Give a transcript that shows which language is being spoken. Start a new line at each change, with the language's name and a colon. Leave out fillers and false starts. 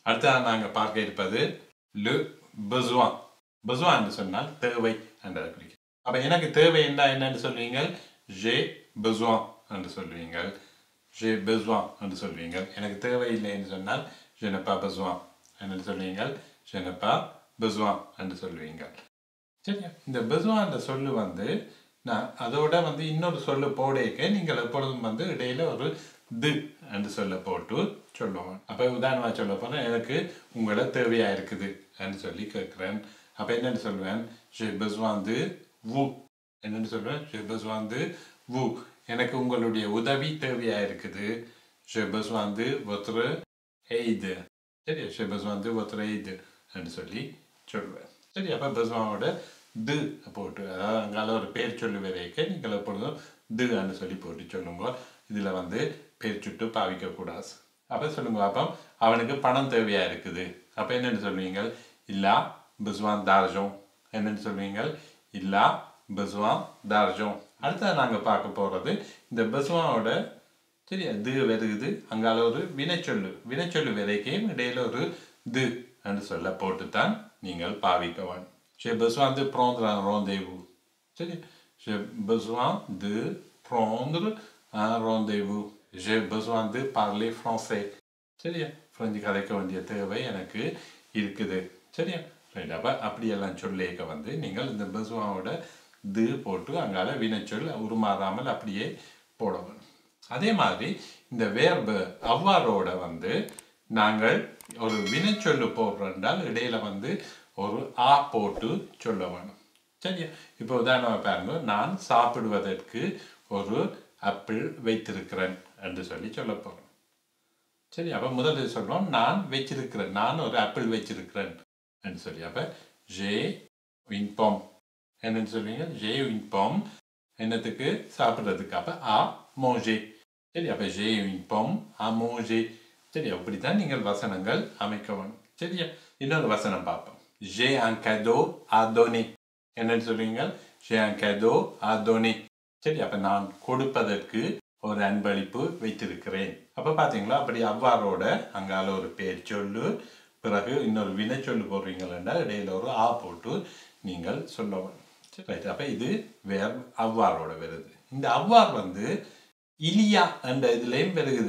Tamil: அடுத்ததாக நாங்கள் பார்க்க இருப்பது
French: le besoin.
Tamil: besoin என்று சொன்னால் தேவை என்று குறிக்கும். அப்போ எனக்கு தேவை என்னன்னு சொல்வீங்க?
French: j'ai besoin
Tamil: என்று சொல்வீங்க. j'ai besoin என்று சொல்வீங்க. எனக்கு தேவை இல்லை என்று சொன்னால்
French: je n'ai pas besoin
Tamil: என்று சொல்வீங்க.
French: je n'ai pas besoin
Tamil: என்று சொல்வீங்க. சரியா? இந்த besoin என்ற சொல்லு வந்து நான் அதோட வந்து இன்னொரு சொல்லு போடேக்க நீங்கள் எப்பொழுதும் வந்து இடையில ஒரு து என்று சொல்ல போட்டு சொல்லுவோம். அப்போ உதாரணமாக சொல்ல போனால் எனக்கு உங்களை தேவையா இருக்குது என்று சொல்லி கேட்குறேன். அப்போ என்னென்னு சொல்லுவேன்?
French: j'ai besoin de vous
Tamil: என்னென்னு சொல்லுவேன்?
French: j'ai besoin de vous
Tamil: எனக்கு உங்களுடைய உதவி தேவையா இருக்குது.
French: j'ai besoin de votre aide.
Tamil: சரி.
French: j'ai besoin de votre aide
Tamil: என்று சொல்லி சொல்லுவேன். சரி. அப்போ besoinோட து போட்டு அதாவது அங்கால ஒரு பேர் சொல்லு வரைக்க நீங்கள் எப்பொழுதும் து என்று சொல்லி போட்டு சொல்லுங்க. இதில் வந்து பேர் சுட்டு பாவிக்கக்கூடாது. அப்போ சொல்லுங்க. அப்போ அவனுக்கு பணம் தேவையா இருக்குது. அப்போ என்னென்னு சொல்லுவீங்க?
French: இல்லா besoin d'argent
Tamil: என்னென்னு சொல்லுவீங்க?
French: இல்லா besoin d'argent.
Tamil: அடுத்தது நாங்கள் பார்க்க போகிறது இந்த besoinோட சரியா து வருகுது. அங்கால ஒரு வினைச்சொல்லு வரைக்கும் இடையில ஒரு து என்று சொல்ல போட்டுத்தான் நீங்கள் பாவிக்க வேண்டும்.
French: j'ai besoin de prendre un rendez-vous.
Tamil: சரி.
French: j'ai besoin de prendre un rendez-vous. j'ai besoin de parler français.
Tamil: சரியா? பிரெஞ்சு கதைக்க வேண்டிய தேவை எனக்கு இருக்குது. சரியா? ரைட். அப்போ அப்படியெல்லாம் சொல்லேக்க வந்து நீங்கள் இந்த besoinோட து போட்டு அங்கால வினைச்சொல் உருமாறாமல் அப்படியே போட வேணும். அதே மாதிரி இந்த வேர்பு அவ்வாறோட வந்து நாங்கள் ஒரு வினைச்சொல்லு போடுறோம் இடையில வந்து ஒரு ஆ போட்டு சொல்ல வேணும். சரியா? இப்போ உதாரணமாக பாருங்க. நான் சாப்பிடுவதற்கு ஒரு ஆப்பிள் வைத்திருக்கிறேன் என்று சொல்லி சொல்ல போகிறேன். சரி. அப்போ முதல்ல சொல்கிறோம் நான் வச்சிருக்கிறேன், நான் ஒரு ஆப்பிள் வச்சிருக்கிறேன் என்று சொல்லி. அப்போ
French: j'ai une pomme
Tamil: என்னன்னு சொல்லுவீங்க?
French: j'ai une pomme
Tamil: என்னத்துக்கு? சாப்பிட்றதுக்கு. அப்போ
French: à manger.
Tamil: சரி. அப்போ
French: j'ai une pomme à manger.
Tamil: சரி. அப்படித்தான் நீங்கள் வசனங்கள் அமைக்க வேணும். சரியா? இன்னொரு வசனம் பார்ப்போம்.
French: j'ai un cadeau à donner
Tamil: என்னன்னு சொல்லுவீங்க?
French: j'ai un cadeau à donner.
Tamil: சரி. அப்போ நான் கொடுப்பதற்கு ஒரு அன்பளிப்பு வைத்திருக்கிறேன். அப்போ பார்த்தீங்களா? அப்படி அவ்வாறோட அங்கால ஒரு பேர் சொல்லு பிறகு இன்னொரு வினை சொல்லு போடுறீங்களா இடையில ஒரு ஆ போட்டு நீங்கள் சொல்ல வேணும். ரைட். அப்போ இது வேர் அவ்வாறோட வருது. இந்த அவ்வாறு வந்து இலியா என்ற இதுலேயும் வருகுது.